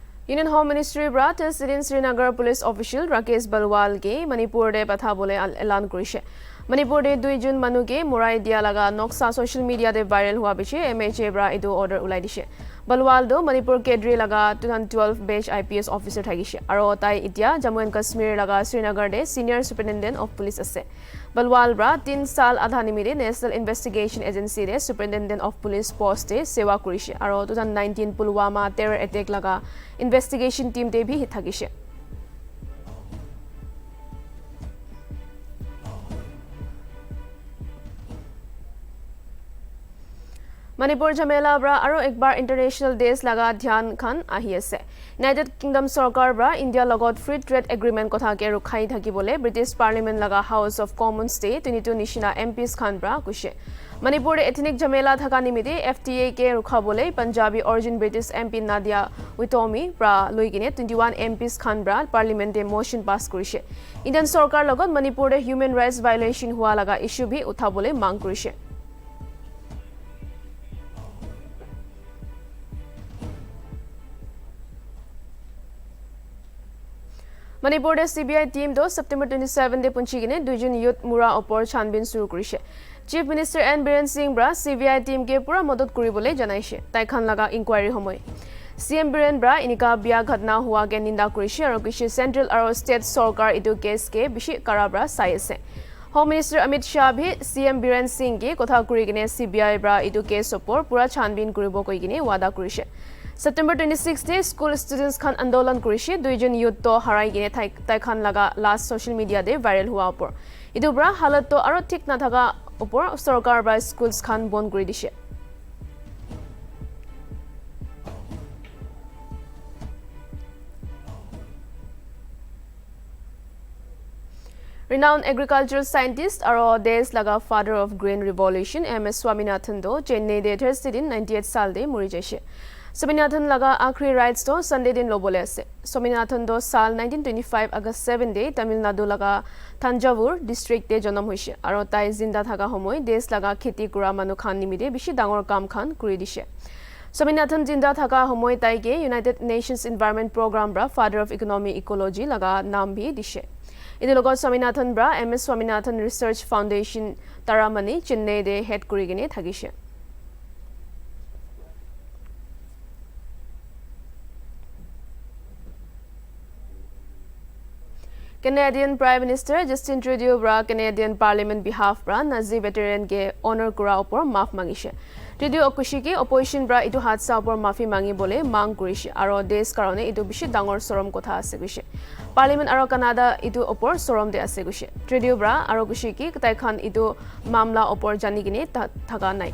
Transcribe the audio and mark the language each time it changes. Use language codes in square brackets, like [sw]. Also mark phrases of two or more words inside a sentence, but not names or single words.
[nag] Union Home Ministry bra President Srinagar Police Official Rakesh Balwal ke Manipur de patha bole elan kurise. Manipur de 2 June manu ke morai dia laga noksa [en] social media [nag] de viral hua biche MHA bra idu order ulai dise. Balwal do Manipur Kedri laga [en] 2012 batch IPS officer [nag] thagise. Aro tai itia Jammu and Kashmir laga Srinagar de [en] Senior Superintendent of Police [nag] ase. Balwal bra 3 sal adha nimide National Investigation Agency de [en] Superintendent of Police post [nag] de sewa kurise. Aro [en] 2019 Pulwama terror attack [nag] laga [en] investigation team [nag] de bhi thagise. Manipur Jamela bra aro ekbar [en] international days [nag] laga dhyan khan ahi ase. United Kingdom sarkar bra India logot [en] free trade agreement [nag] kotha ke rukhai thaki bole British Parliament laga House of Commons de 22 nishina MPs khan bra kushe. Manipur de ethnic jamela thaka nimide FTA ke rukha bole [en] Punjabi origin British MP [nag] Nadia Witomi bra loigine 21 MPs khan bra Parliament de motion pass kurise. Indian sarkar logot Manipur de [en] human rights violation [nag] hua laga issue bhi utha bole mang kurise. Manipur de [en] CBI team [nag] do September 27 de punchigine 2 June youth mura opor chanbin suru kurise. [en] Chief Minister [nag] N Biren Singh bra [en] CBI team [nag] ke pura modot kuribole janaise. Tai khan laga inquiry homoy. CM Biren bra inika bia ghatna hua ke ninda kurise aro kishi central aro state sarkar idu case ke bishi karabra sai ase. [en] Home Minister [nag] Amit Shah bhi CM Biren Singh ke kotha kurigine CBI bra idu case opor pura chanbin kuribo koigine wada kurise. September 26 [en] day school students [nag] khan andolan kurise 2 jon youth to harai gine tai khan laga [en] last social media [nag] de viral hua opor idu bra halat to aro thik na thaga opor sarkar ba schools khan bon kuri dise. [en] Renowned agricultural scientist [nag] aro desh laga [en] father of grain revolution [nag] MS Swaminathan do Chennai de Thursday din 98 sal de muri jaise. Swaminathan laga akhri rights to Sunday din lobole ase. Swaminathan do sal 1925 August 7 day Tamil Nadu laga Thanjavur district te janam hoise aro tai zinda thaga homoy desh laga kheti kura manu khan nimide bishi dangor kam khan kuri dise. Swaminathan zinda thaga homoy tai ke United Nations Environment Program bra Father of Economic Ecology laga naam bhi dise. Idu logot Swaminathan bra MS Swaminathan Research Foundation Taramani Chennai de head kurigine thagise. [en] Canadian Prime Minister [nag] Justin Trudeau bra [en] Canadian Parliament behalf [nag] bra [en] Nazi veteran [nag] ke honor kura opor maaf mangise. Trudeau okushi ke opposition bra itu hadsa opor maafi mangi bole mang kurise aro desh karone itu bishi dangor sorom kotha ase gise. Parliament aro Canada itu opor sorom de ase gise. Trudeau bra aro kushi ki tai khan itu mamla opor jani gine thaga nai.